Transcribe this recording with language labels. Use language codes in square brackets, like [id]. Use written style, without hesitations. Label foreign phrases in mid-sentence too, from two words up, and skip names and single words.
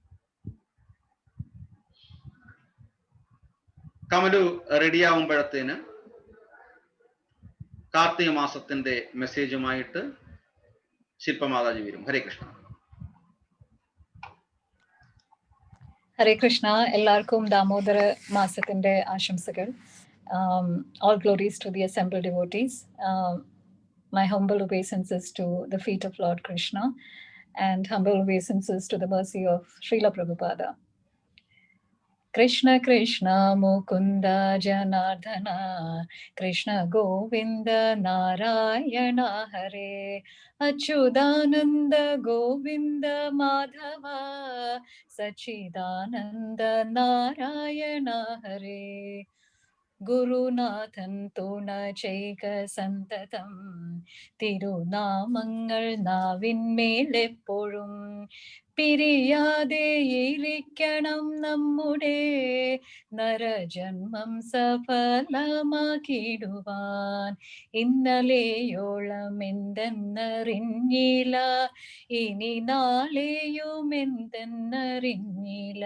[ml] കമലു റെഡിയാവുമ്പോഴത്തേന് കാർത്തിക മാസത്തിന്റെ മെസ്സേജുമായിട്ട് ശില്പമാതാജി വരും. ഹരേ കൃഷ്ണ. ഹരേ കൃഷ്ണ. എല്ലാവർക്കും ദാമോദര മാസത്തിന്റെ ആശംസകൾ. [en] All glories to the assembled devotees. My humble obeisances to the feet of Lord Krishna and humble obeisances to the mercy of Srila Prabhupada. [sa] कृष्ण कृष्ण मुकुन्द जनार्दन, कृष्ण गोविन्द नारायण हरे, अच्युतानन्द गोविन्द माधव, सच्चिदानन्द नारायण हरे, Achyudananda Govinda Madhava, Sachidananda Narayana Hare. [ml] ഗുരുനാഥൻ തുണ ചെയ്ക സന്തതം, തിരുനാമങ്ങൾ നാവിന്മേലെപ്പൊഴും പിരിയാതെ ഇരിക്കണം നമ്മുടെ നരജന്മം സഫലമാക്കിടുവാൻ. ഇന്നലെയോളം എന്തെന്നറിഞ്ഞില്ല, ഇനി നാളെയും എന്തെന്നറിഞ്ഞില്ല.